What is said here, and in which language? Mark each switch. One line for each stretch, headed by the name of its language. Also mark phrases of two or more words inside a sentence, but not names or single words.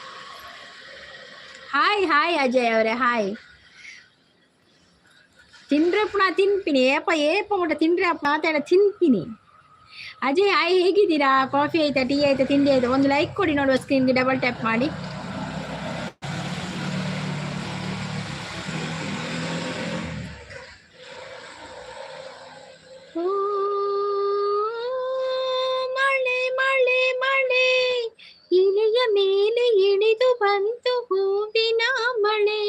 Kannada: ಹಾಯ್ ಹಾಯ್ ಅಜಯ್ ಅವರೇ ಹಾಯ್.
Tulu: ತಿನ್ರಪ್ಪಣ ತಿನ್ಪಿನಿ ಏಪ ಏಪ ಮುಟ್ಟ ತಿನ್ರಿ ಅಪ್ಪ ಮಾತಾಡ ತಿನ್ಪಿನಿ.
Kannada: ಅಜಯ್ ಹಾಯ್ ಹೇಗಿದ್ದೀರಾ? ಕಾಫಿ ಆಯ್ತಾ, ಟೀ ಆಯ್ತಾ, ತಿಂಡಿ ಆಯ್ತಾ? ಒಂದು ಲೈಕ್ ಕೊಡಿ ನೋಡುವ, ಸ್ಕ್ರೀನ್ಗೆ
English: double tap
Kannada: ಮಾಡಿ. ಮಳೆ ಮಳೆ ಮಳೆ ಇಲೆಯ ಮೇಲೆ ಇಳಿದು ಬಂತು ಹೂವಿನ ಮಳೆ.